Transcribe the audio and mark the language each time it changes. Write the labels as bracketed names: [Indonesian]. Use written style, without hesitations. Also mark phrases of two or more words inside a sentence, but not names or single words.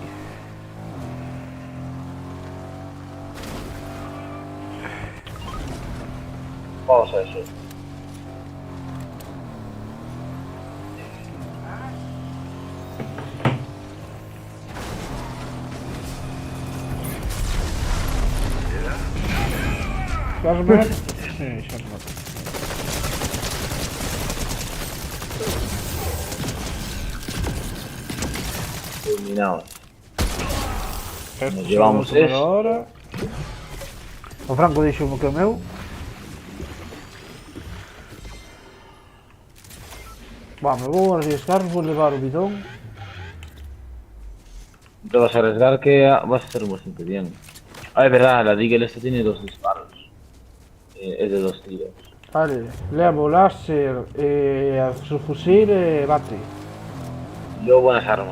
[Spanish] Vamos a eso. Vas a ver? [Galician] Sí, xa remate. [Spanish] Eliminados. Esto llevamos [Galician] xa vou tomar [Spanish] esto. [Galician] ahora. O Franco dixo que o meu. Me vou arriesgar, vou levar o bidón. [Spanish] Te vas a arriesgar que vas a hacer bastante bien. Ah, es verdad, la Deagle esta tiene 2 disparos. Es de 2 tiros. [Galician] Vale, levo láser, su fusil e bate. [Spanish] Yo buenas armas.